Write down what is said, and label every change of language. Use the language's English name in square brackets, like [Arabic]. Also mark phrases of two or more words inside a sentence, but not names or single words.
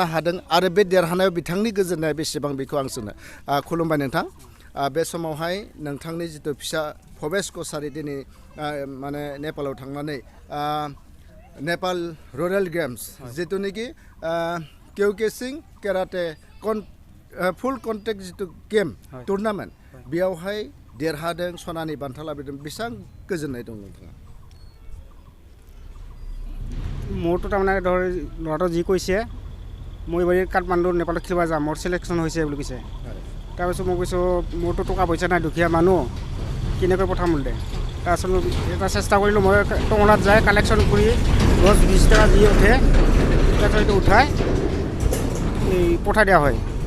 [Bodo] हादों आरो बे देरहानायाव बिथांनि गोजोननाया बेसेबां बेखौ आं सोंनो खुलुमबाय नोंथां बे समावहाय नोंथांनि जितु फिसा भबेश कसारी दिनै माने नेपालाव थांनानै नेपाल रुरेल गेम्स जितुनिखि केवकेसिं केराटे फुल कन्टेक्ट जितु गेम टुर्नामेन्ट बेयावहाय देरहादों सनानि बान्था लाबोदों बेसेबां गोजोननाय दं नोंथाङा [Assamese] মোৰতো তাৰমানে ধৰ ল'ৰাটো যি কৈছে মই এইবাৰ কাঠমাণ্ডু নেপালত খেলিব যাম মোৰ চিলেকশ্যন হৈছে বুলি কৈছে তাৰপিছত মই কৈছোঁ মোৰতো টকা পইচা নাই দুখীয়া মানুহ কেনেকৈ পঠাম বোলে তাৰপিছত এটা চেষ্টা কৰিলোঁ মই টঙলাত যাই কালেকশ্যন কৰি 10-20 টকা দি উঠে তাৰপিছত এইটো উঠাই এই পঠাই দিয়া হয়